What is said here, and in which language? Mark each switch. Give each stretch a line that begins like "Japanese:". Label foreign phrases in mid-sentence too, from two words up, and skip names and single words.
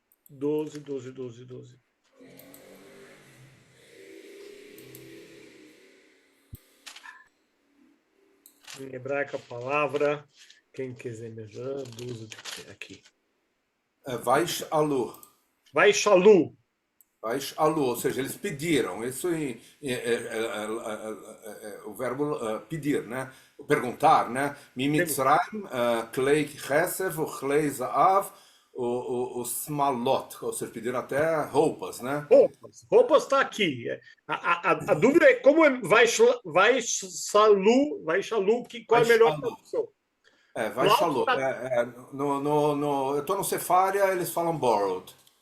Portuguese: Em hebraico a palavra, quem quiser me ajudar, 12 aqui. Vaishalu. Vaishalu. Vaishalu, ou seja, eles pediram. Isso o verbo pedir, né? Perguntar, né?
Hebrew: ממצרים, כלי כסף, וכלי זהב, ושמלות,
Portuguese: ou seja, pediram até roupas, né? Roupas está aqui. A dúvida é como Vaishalu, qual é a melhor tradução? Vaishalu. Eu estou no Sefaria, eles falam borrowed.